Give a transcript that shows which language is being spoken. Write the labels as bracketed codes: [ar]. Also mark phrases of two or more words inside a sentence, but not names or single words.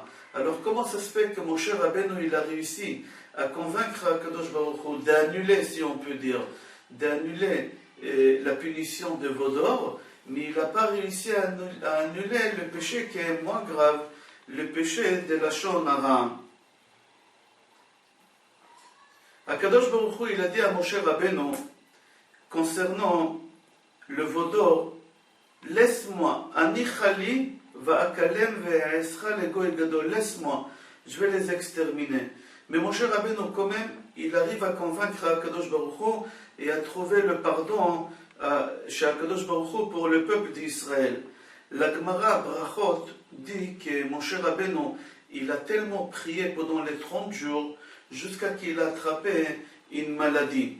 [fr] Alors comment ça se fait que Moshe Rabbeinu, il a réussi à convaincre Akadosh Baruch Hu d'annuler, si on peut dire, d'annuler la punition de Vaudor, mais il n'a pas réussi à annuler le péché qui est moins grave, le péché de la [he] לשון הרע. [fr] Akadosh Baruch Hu, il a dit à Moshe Rabbeinu, concernant le Vaudor, laisse-moi, [he] הניחה לי ואכלם ואעשה לגוי גדול, [fr] laisse-moi, je vais les exterminer. Mais Moshe Rabbeinu, quand même, il arrive à convaincre Akadosh Baruch Hu et à trouver le pardon chez Akadosh Baruch Hu pour le peuple d'Israël. La Gemara Brachot dit que Moshe Rabbeinu, il a tellement prié pendant les 30 jours jusqu'à qu'il a attrapé une maladie.